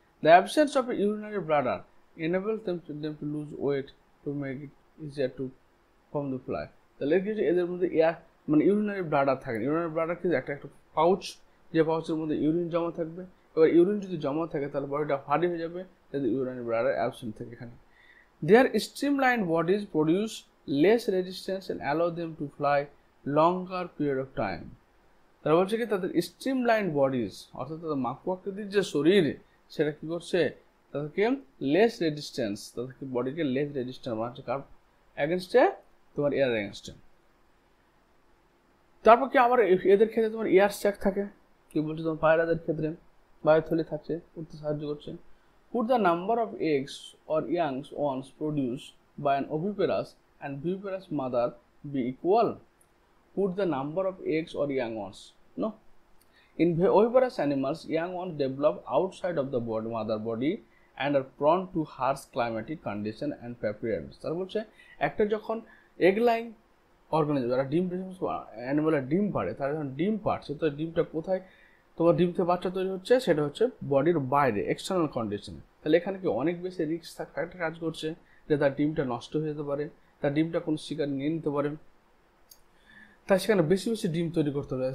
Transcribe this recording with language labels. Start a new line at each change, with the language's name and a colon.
English: The absence of urinary bladder enable them to lose weight to make it easier to from the fly.
Bangla: তাহলে কি হচ্ছে? এদের মধ্যে air মানে urinary bladder থাকে। ইউরিনারি ব্লাডার কি একটা পাউচ, যে পাউচের মধ্যে ইউরিন জমা থাকবে। এবার ইউরিন যদি জমা থাকে তাহলে বডিটা ভারী হয়ে যাবে, যদি ইউরিনারি ব্লাডার অ্যাবসেন্ট থাকে এখানে।
English: Their streamlined bodies produce less resistance and allow them to fly longer period of time.
Bangla: তারা বলছে কি তাদের স্ট্রিমলাইন বডিজ, অর্থাৎ তাদের মাকু আকৃতির যে শরীর, সেটা কি করছে? তাদেরকে লেস রেজিস্ট্যান্স, তাদেরকে বডিকে লেস রেজিস্ট্যান্স বানাচ্ছে কার অ্যাগেনস্টে? তোমার এয়ার অ্যাগেনস্টে। তারপর কি আবার এদের ক্ষেত্রে তোমার এয়ার স্ট্যাক থাকে। কি বলছে? তোমার পায়রাদের ক্ষেত্রে বায়ুথলি থাকছে, উঠতে সাহায্য করছে।
English: Could the number of eggs or young ones produced by an oviparous and viviparous mother be equal? Could the number of eggs or young ones? No. In oviparous animals, young ones develop outside of the mother body and are prone to harsh climatic condition and preparedness.
Bangla: তারা বলছে একটা যখন egg lying organism, যারা ডিম অ্যানিমালের ডিম পাড়ে, তারা যখন ডিম পাড়ছে তো ডিমটা কোথায় তোমার ডিম থেকে বাচ্চা তৈরি হচ্ছে? সেটা হচ্ছে বডির বাইরে, এক্সটার্নাল কন্ডিশনে। তাহলে এখানে কি অনেক বেশি রিস্ক একটা কাজ করছে যে তার ডিমটা নষ্ট হয়ে যেতে পারে, তার ডিমটা কোনো শিকার নিয়ে নিতে পারে, তাই সেখানে বেশি বেশি ডিম তৈরি করতে হবে।